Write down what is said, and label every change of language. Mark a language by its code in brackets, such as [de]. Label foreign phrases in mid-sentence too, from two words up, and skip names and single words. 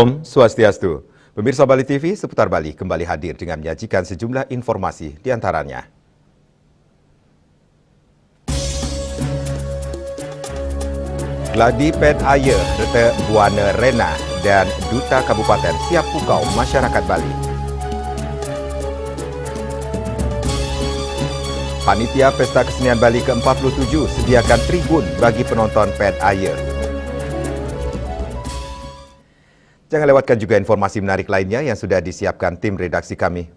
[id] Swastiastu. Pemirsa Bali TV seputar Bali kembali hadir dengan menyajikan sejumlah informasi di antaranya. Gladi Pet Aye, Rete Buana Rena dan Duta Kabupaten siap pukau masyarakat Bali. Panitia Pesta Kesenian Bali ke-47 sediakan tribun bagi penonton Pet Aye. Jangan lewatkan juga informasi menarik lainnya yang sudah disiapkan tim redaksi kami.